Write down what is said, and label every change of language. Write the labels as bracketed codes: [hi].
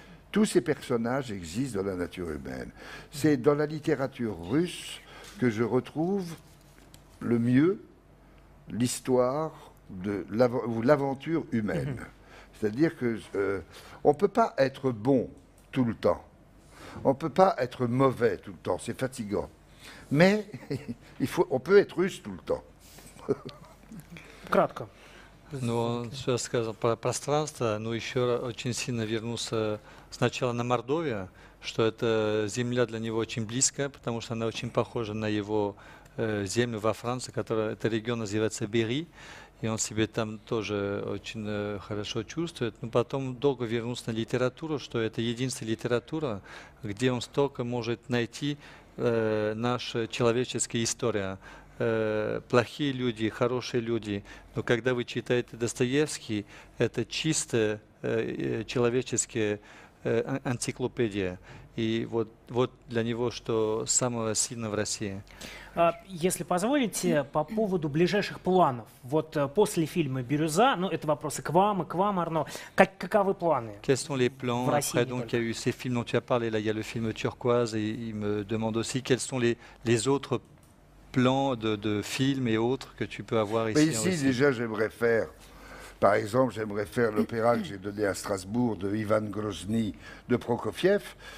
[fr] Tous ces personnages existent dans la nature humaine. C'est dans la littérature russe que je retrouve le mieux l'histoire ou l'aventure humaine. C'est-à-dire qu'on ne peut pas être bon tout le temps. On ne peut pas être mauvais tout le temps, c'est fatigant. Mais on peut être russe tout le temps. [ru] Кратко. Ну, он все сказал про пространство, но еще очень сильно вернулся сначала на Мордовию, что эта земля для него очень близкая, потому что она очень похожа на его землю во Франции, это регион называется Бери, и он себе там тоже очень хорошо чувствует. Но потом долго вернулся на литературу, что это единственная литература, где он столько может найти наша человеческая история. Плохие люди, хорошие люди. Но когда вы читаете Достоевский, это чисто человеческая энциклопедия. И вот для него, что самое сильное в России. Если позволите, по поводу ближайших планов. Вот после фильма «Бирюза», ну это вопросы к вам, Арно. Каковы планы? [fr] Quels sont les plans? [ru] В России, [fr] Après, donc, il y a eu ces films dont tu as parlé. Là, il y a le film Turquoise, et il me demande aussi quels sont les autres plans de films et autres que tu peux avoir ici. Mais ici, déjà, j'aimerais faire... Par exemple, j'aimerais faire l'opéra que j'ai donné à Strasbourg de Ivan Grozny de Prokofiev.